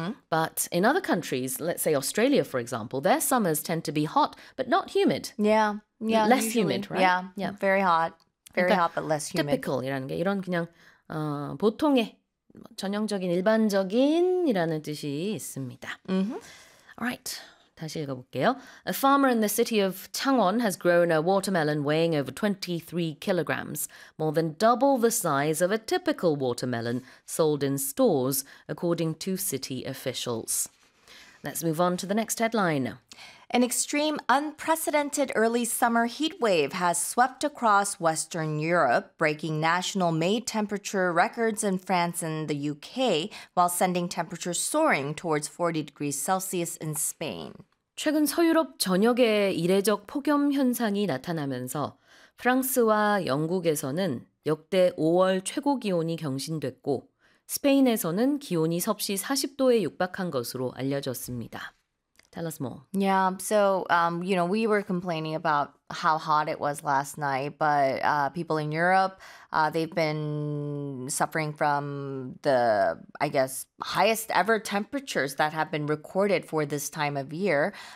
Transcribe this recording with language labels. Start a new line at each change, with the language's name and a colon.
English: But in other countries, let's say Australia for example, their summers tend to be hot but not humid. Yeah. Less usually, humid, right? Yeah. Very hot. Very
Korean: 그러니까
English: hot but less humid.
Korean: Typical이라는 게 이런 그냥 보통의 전형적인 일반적인이라는 뜻이 있습니다.
English: All right,
Korean: 다시 읽어볼게요.
English: A farmer in the city of Changwon has grown a watermelon weighing over 23 kilograms, more than double the size of a typical watermelon sold in stores, according to city officials. Let's move on to the next headline. An extreme, unprecedented early summer heat wave has swept across Western Europe, breaking national May temperature records in France and the UK, while sending temperatures soaring towards 40 degrees Celsius in Spain.
Korean: 최근 서유럽 전역에 이례적 폭염 현상이 나타나면서 프랑스와 영국에서는 역대 5월 최고 기온이 경신됐고 스페인에서는 기온이 섭씨 40도에 육박한 것으로 알려졌습니다.
English: Tell us more. Yeah, so, you know, we were complaining about how hot it was last night, but people in Europe, they've been suffering from the, I guess, highest ever temperatures that have been recorded for this time of year.